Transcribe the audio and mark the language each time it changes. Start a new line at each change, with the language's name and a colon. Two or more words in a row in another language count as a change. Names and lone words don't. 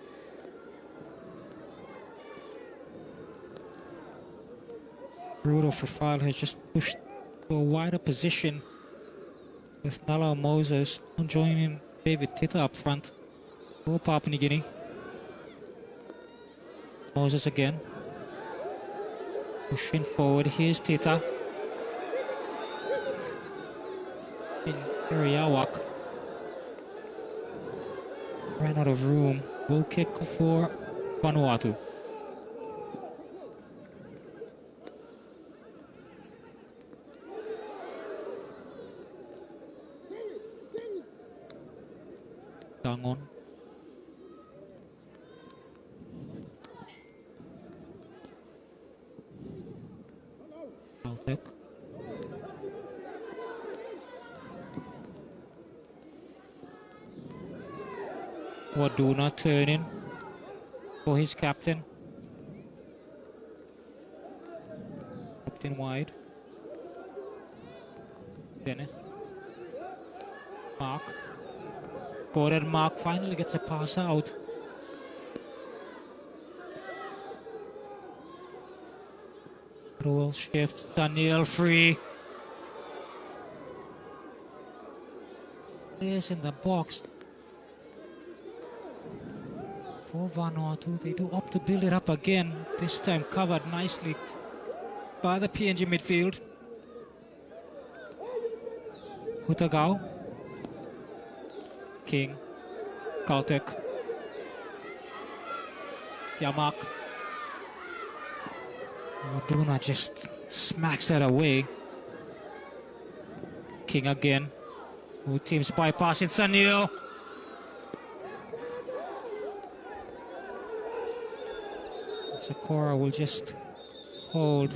English: Rudolph Rafal has just pushed to a wider position with Nala Moses joining David Tita up front for Papua New Guinea. Moses again. Pushing forward. Here's Tita. In Iriawak. Ran out of room. Goal kick for Vanuatu. Dangon. Caltech. Waduna turning for his captain. Captain wide. Dennis. Mark. Gordon Mark finally gets a pass out. Rule shifts. Daniel free. Players in the box. For Vanuatu, they do opt to build it up again. This time covered nicely by the PNG midfield. Hutagao. King. Caltech. Tiamak. Waduna just smacks that away. King again. Who teams bypassing Sanil. Sakura will just hold.